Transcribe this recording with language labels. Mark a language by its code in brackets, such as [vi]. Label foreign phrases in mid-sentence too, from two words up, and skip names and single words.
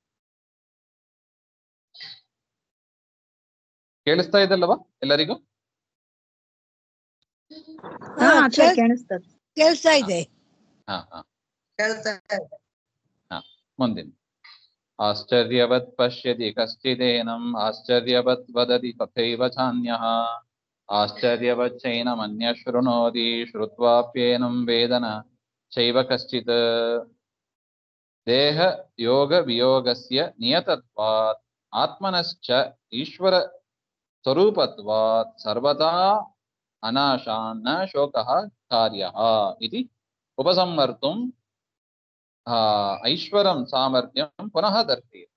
[kn] ಕೇಳಿಸ್ತಾ ಇದ್ದಲ್ಲವಾ ಎಲ್ಲರಿಗೂ? ಕೇಳಿಸ್ತಾ ಇದೆ. [sa] ಮುಂದಿನ ಆಶ್ಚರ್ಯವತ್ ಪಶ್ಯತಿ ಕಶ್ಚಿದೇನಂ ಆಶ್ಚರ್ಯವತ್ ವದತಿ ತಥೈವ ಚಾನ್ಯಃ ಆಶ್ಚರ್ಯವತ್ ಚೈನಮನ್ಯ ಶೃಣೋತಿ ಶ್ರುತ್ವಾಪ್ಯೇನಂ ವೇದನ ಚೈವ ಕಶ್ಚಿತ್. ದೇಹ ಯೋಗ ವಿಯೋಗಸ್ಯ ನಿಯತತ್ವಾತ್ ಆತ್ಮನಶ್ಚ ಈಶ್ವರ ಸ್ವರೂಪತ್ವಾತ್ ಸರ್ವದಾ ಅನಾಶಾನ್ನ ಶೋಕಃ ಕಾರ್ಯಃ ಇತಿ ಉಪಸಂಹರ್ತುಂ ಐಶ್ವರಂ ಸಾಮರ್ಥ್ಯಂ ಪುನಃ ದರ್ಶಿ.